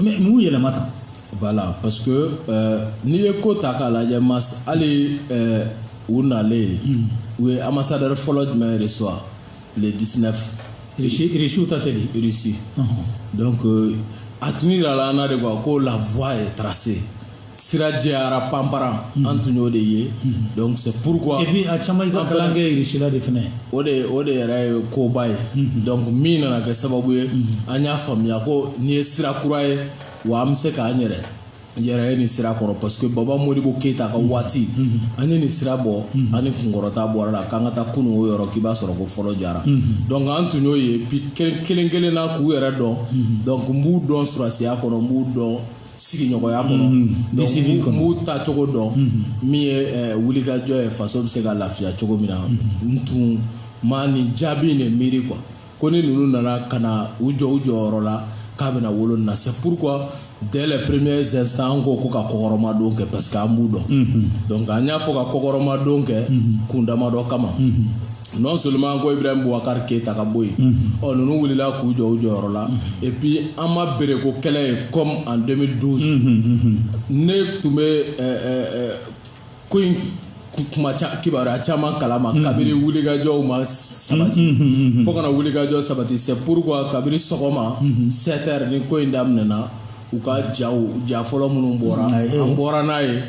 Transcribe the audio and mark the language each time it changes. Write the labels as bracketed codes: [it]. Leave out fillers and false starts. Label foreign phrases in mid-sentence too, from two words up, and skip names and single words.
[bm] mais mun yɛlɛma tan [fr] voilà parce que [bm] n'i ye ko ta k'a lajɛ mas hali u nalen u ye ambassadeur fɔlɔ jumɛn [fr] reçoit le 19 [bm] Russie ta tɛ di Russie donc a tun yira la an na [fr] de quoi [bm] ko [fr] la voie est tracée [bm] sira jɛyara panpara an tun y'o de ye [fr] donc c'est pourquoi et puis [bm] a caman i ka kalan kɛ Russie la de fɛnɛ o de yɛrɛ ye koba ye donc min nana kɛ sababu ye an y'a faamuya ko ni ye sira kura ye wa an bɛ se k'an yɛrɛ ye nin sira kɔrɔ [fr] parce que [bm] Baba Modibo Keita ka waati an ye nin sira bɔ an ni kunkɔrɔta bɔra la k'an ka taa kunun o yɔrɔ k'i b'a sɔrɔ ko fɔlɔ jara donc an tun y'o ye puis kelen kelen na k'u yɛrɛ dɔn donc n b'u dɔn surasiya kɔnɔ n b'u dɔn sigiɲɔgɔnya kɔnɔ donc n b'u ta cogo dɔn min ye wulikajɔ ye faso bɛ se ka lafiya cogo min na n tun ma nin jaabi nin miiri quoi ko ni ninnu nana ka na u jɔ u jɔyɔrɔ la k'a bɛna wolo nin na [fr] c'est pourquoi dès les premiers instants [bm] an ko ka kɔkɔrɔmadon kɛ [fr] parce que [bm] an b'u dɔn donc an y'a fɔ ka kɔkɔrɔmadon kɛ kun damadɔ kama [fr] non seulement [bm] an ko Ibrahim Boubacar Keita ka bɔ yen ninnu wulila k'u jɔ u jɔyɔrɔ la [fr] et puis [bm] an ma bere ko kɛlɛ ye [fr] comme en 2012 [bm] ne tun bɛ ko in kuma kibaruya caman kalama kabiri wulikajɔw ma sabati fo kana wulikajɔ sabati [fr] c'est pourquoi [bm] kabiri sɔgɔma 7h ni ko in daminɛna u ka ja fɔlɔ minnu bɔra an bɔra n'a